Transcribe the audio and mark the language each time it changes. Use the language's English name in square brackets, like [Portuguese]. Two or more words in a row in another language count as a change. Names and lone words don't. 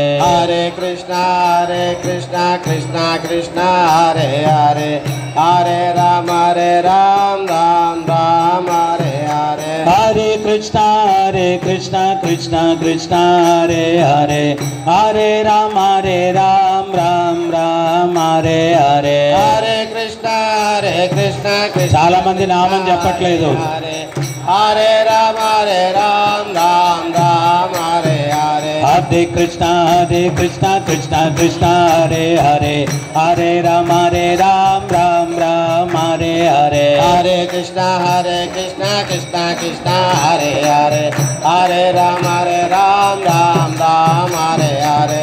[Sanskrit] Hare Krishna Krishna Krishna Hare Hare Hare Rama Ram Hare Hare Hare Krishna Krishna Krishna Hare Hare Hare Rama Ram Hare Hare Hare Krishna Krishna [Telugu] చాలా మంది నామం చెప్పట్లేదు. [Sanskrit] Hare Rama Ram Hare Hare Hare Krishna Krishna Hare Hare Hare Rama Ram Hare Hare Hare Krishna Krishna Hare Hare Hare Rama Ram Hare Hare